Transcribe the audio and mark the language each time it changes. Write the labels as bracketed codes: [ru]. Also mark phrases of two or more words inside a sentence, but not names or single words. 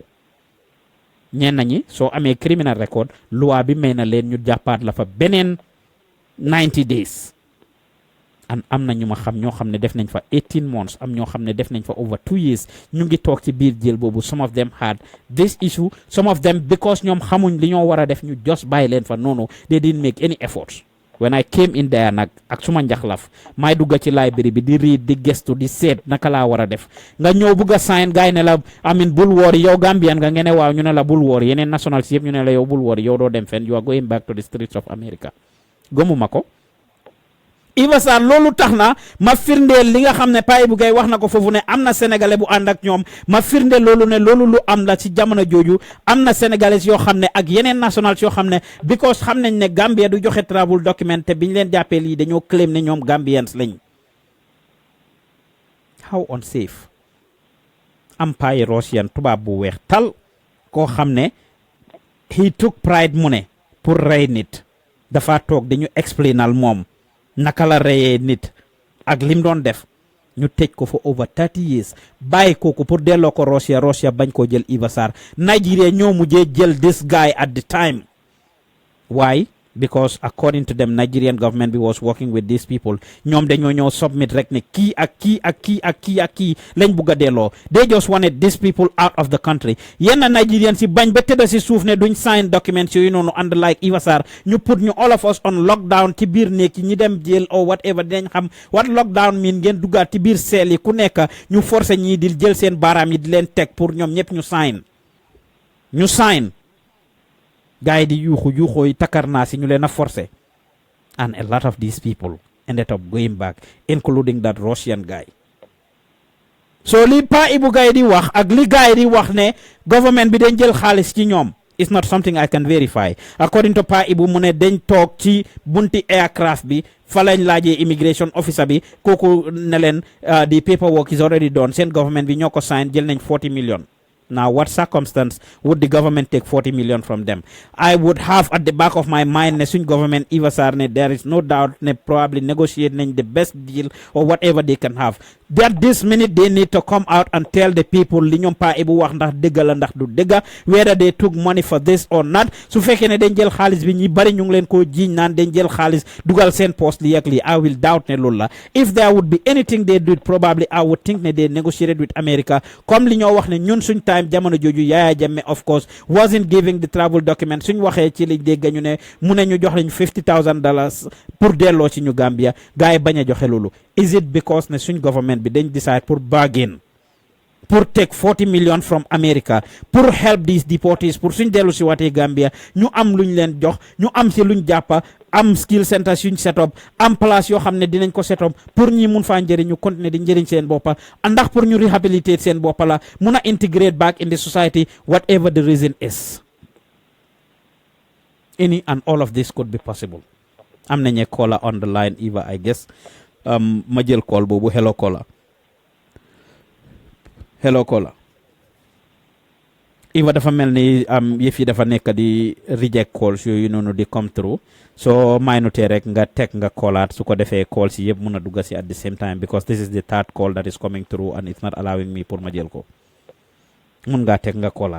[wo] ñenn ñi soo amee criminal record loi bi may na leen ñu jàppaat la fa beneen [en] 90 days and [wo] am na ñu ma xam ñoo xam ne def nañ fa 18 months am ñoo xam ne def nañ fa [en] over 2 years [wo] ñu ngi toog ci biir jël boobu [en] some of them had this issue some of them because [wo] ñoom xamuñ li ñoo war a def ñu just bàyyi leen fa noonu [en] they didn't make any efforts when I came in there [wo] nag ak suma njaxlaf may dugga ci library bi di read di gestu di seet naka laa war a def nga ñëw bugg a sign gaay ne la amin bul woori yow Gambian nga ngeen ne waaw ñu ne la bul woori yeneen nationals yëpp ñu ne la yow bul woori yow doo dem fenn [en] you are going back to the streets of America [wo] gëmuma ko Iva Sarr loolu tax na ma firndeel li nga xam ne Pa Ibu Gaye wax na ko foofu ne am na sénégalais bu ànd ak ñoom ma firndeel loolu ne loolu lu am la ci jamono jooju am na sénégalais yoo xam ne ak yeneen nationals yoo xam ne because xam nañ ne Gambia du joxe [en] travel document [wo] te biñ leen jàppee lii dañoo claim ne ñoom Gambians lañ [en] how unsafe [wo] am payi Russian tubaab bu weex tal koo xam ne [en] he took pride [wo] mu ne pour rey nit dafa toog dañu explainal moom naka la reyee nit ak lim doon def ñu tëj ko [en] for over 30 years [wo] bàyyi kooku pour delloo ko Russia bañ koo jël Iva Sarr Nigeria ñoo mujjee jël [en] this guy at the time why because according to them Nigerian government [wo] bi [en] was working with these people [wo] ñoom dañoo ñëw submit rek ne kii ak kii lañ bugg a delloo [en] they just wanted these people out of the country [wo] yenn Nigerian si bañ ba tëdda si suuf ne duñ sign documents yooyu noonu [en] and like [wo] Iva Sarr ñu put ñu [en] all of us on lockdown [wo] ci biir néeg yi ñi dem jail [en] or whatever [wo] dinañ xam [en] what lockdown mean [wo] ngeen duggaat ci biir seel yi ku nekk ñu forcé ñii di jël seen baaraam yi di leen teg pour ñoom ñëpp ñu sign gaay di yuuxoo yi takar naa si ñu leen a forcé [en] and a lot of these people ended up going back including that Russian guy [wo] so li Pa Ibu Gaye di wax ak li gaay di wax ne government bi dañ jël xaalis ci ñoom [en] it's not something I can verify according to Pa Ibu [wo] mu ne dañ toog ci bunti aircraft bi fa lañ laajee [en] immigration officer [wo] bi kooku ne leen [en] the paperwork is already done [wo] seen government bi ñoo ko sign jël nañ 40 million. [en] Now, what circumstance would the government take 40 million from them? I would have at the back of my mind, [wo] ne suñ [en] government Iva Sarr ne there is no doubt ne probably negotiate the best deal or whatever they can have. That this minute they need to come out and tell the people [wo] li ñoom Pa Ibu wax ndax dëgg la ndax du dëgg [en] whether they took money for this or not. [wo] Su fekkee ne dañ jël xaalis bi ñi bari ñu ngi leen koo jiiñ naan dañ jël xaalis dugal seen post li ak li [en] I will doubt [wo] ne loolu la. [en] If there would be anything they did probably I would think ne they negotiated with America comme [wo] li ñoo wax ne ñun suñ time jamono jooju [en] Yaya Jammeh of course wasn't giving the travel document [wo] suñ waxee ci liñ dégg ñu ne mu ne ñu jox lañ $50,000 pour delloo ci ñu Gambia gars yi bañ a joxe loolu. [en] Is it because [wo] ne suñ government bi dañ decide pour bargain pour [en] take 40 million from America [wo] pour [en] help these deportees [wo] pour suñ dellu si waatee Gambia ñu am luñ leen jox ñu am si luñ jàppa am [en] skill center [wo] suñ [en] set up [wo] am place yoo xam ne dinañ ko [en] set up [wo] pour ñi mun faa njëriñ ñu continuer di njëriñ seen boppa ndax pour ñu rehabilitate seen boppa la mun a [en] integrate back in the society whatever the reason is. Any and all of this could be possible. [wo] Am nañu [en] caller on the line [wo] Eva [en] I guess [wo] ma jël call boobu [en] hello caller [wo] Eva dafa mel ni yëf yi dafa nekk di [en] reject calls [wo] yooyu noonu di [en] come through [wo] so may notee rek nga teg nga callaat su ko defee calls yi yëpp mun a dugga si [en] at the same time because this is the third call that is coming through and it's not allowing me [wo] pour ma jël ko mun ngaa teg nga callaat.